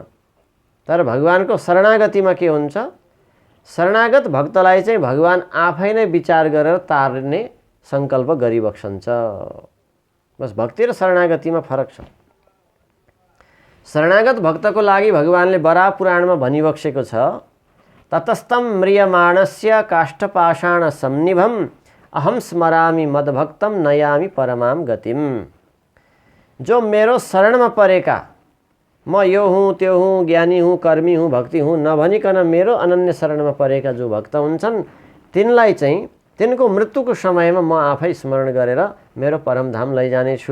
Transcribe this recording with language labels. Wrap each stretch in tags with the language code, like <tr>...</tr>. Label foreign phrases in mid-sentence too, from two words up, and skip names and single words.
<ne>तर भगवानको शरणागतिमा के हुन्छ, शरणागत भक्तलाई चाहिँ भगवान आफै नै विचार गरेर तार्ने सङ्कल्प गरिबक्सन्छ। बस भक्ति र शरणागतिमा फरक छ। शरणागत भक्तको लागि भगवानले बराह पुराणमा भनिबक्सेको छ,</ne> <sa>ततस्तम म्रियमाणस्य काष्ठपाषाण संनिभम अहम स्मरामि मदभक्तम नयामि परमाम गतिम।</sa> <ne>जो मेरो शरणमा परेका, म यो हुँ त्यो हुँ, ज्ञानी हुँ, कर्मी हुँ, भक्ति हुँ नभनिकन मेरो अनन्य शरणमा परेका जो भक्त हुन्छन् तिनलाई चाहिँ तिनको मृत्युको समयमा म आफै स्मरण गरेर मेरो परमधाम लैजानेछु।</ne>